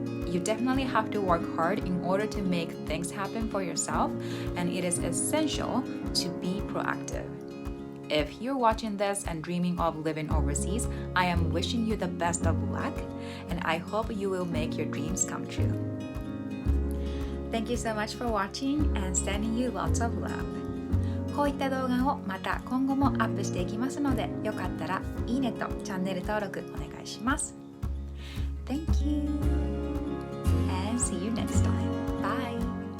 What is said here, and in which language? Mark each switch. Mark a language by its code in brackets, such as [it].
[en] You definitely have to work hard in order to make things happen for yourself, and it is essential to be proactive. If you're watching this and dreaming of living overseas, I am wishing you the best of luck, and I hope you will make your dreams come true. Thank you so much for watching and sending you lots of love. [ja] こういった動画をまた今後もアップしていきますので、よかったらいいねとチャンネル登録お願いします。 [en] Thank you and see you next time. Bye!